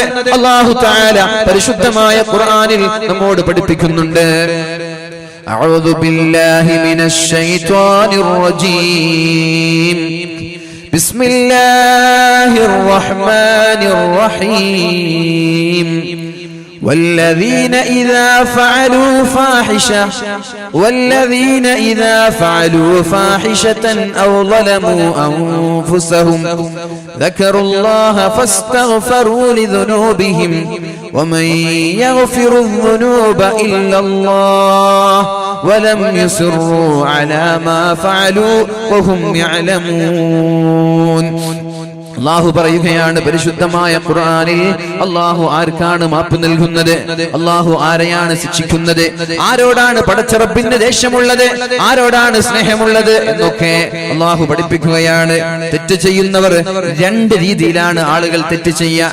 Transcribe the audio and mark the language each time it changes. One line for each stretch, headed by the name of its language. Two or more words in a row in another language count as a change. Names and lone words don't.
Arabic: الله تعالى
Malayalam: പരിശുദ്ധമായ ഖുർആനിൽ നമ്മോട് പഠിപ്പിക്കുന്നുണ്ട്.
Arabic: أعوذ بالله من الشيطان الرجيم. بسم الله الرحمن الرحيم. والذين إذا فعلوا فاحشة أو ظلموا أنفسهم ذكروا الله فاستغفروا لذنوبهم ومن يغفر الذنوب إلا الله ولم يصروا على ما فعلوا وهم يعلمون.
Malayalam: അല്ലാഹു പറയുകയാണ് പരിശുദ്ധമായ ഖുർആനിൽ, അല്ലാഹു ആർക്കാണ് മാപ്പ് നൽകുന്നത്? അല്ലാഹു ആരെയാണ് ശിക്ഷിക്കുന്നത്? ആരോടാണ് പടച്ച റബ്ബിന്റെ ദേഷ്യമുള്ളത്? ആരോടാണ് സ്നേഹമുള്ളത് എന്നൊക്കെ അല്ലാഹു പഠിപ്പിക്കുകയാണ്. തെറ്റ് ചെയ്യുന്നവർ രണ്ട് രീതിയിലാണ് ആളുകൾ തെറ്റ് ചെയ്യുക.